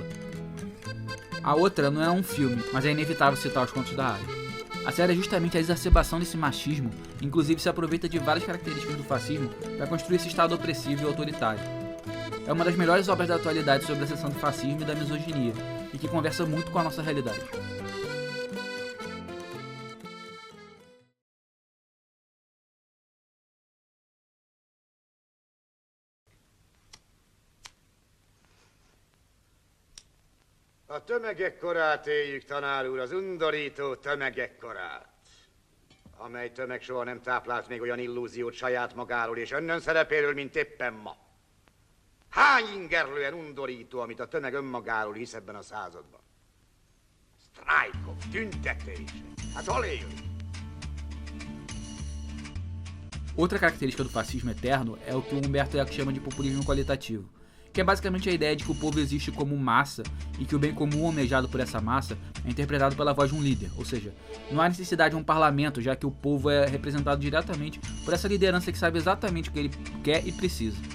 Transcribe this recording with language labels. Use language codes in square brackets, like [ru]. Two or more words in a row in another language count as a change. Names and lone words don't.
[pt] A outra não é um filme, mas é inevitável citar Os Contos da Aia. A série é justamente a exacerbação desse machismo, inclusive se aproveita de várias características do fascismo para construir esse estado opressivo e autoritário. É uma das melhores obras da atualidade sobre a seção do fascismo e da misoginia, e que conversa muito com a nossa realidade. [hu] A tömegek korát éljük, tanár úr, az undorító tömegek korát. Amely tömeg soha nem táplált még olyan illúziót saját magáról és önnön szerepéről, mint éppen ma. Hány ingerlően undorító, amit a tömeg önmagáról hisz ebben a században. Sztrájkok, tüntetések, hát hol élünk? [pt] Outra característica do fascismo eterno é o que o Humberto Eco chama de populismo qualitativo, que é basicamente a ideia de que o povo existe como massa e que o bem comum almejado por essa massa é interpretado pela voz de um líder, ou seja, não há necessidade de um parlamento, já que o povo é representado diretamente por essa liderança que sabe exatamente o que ele quer e precisa.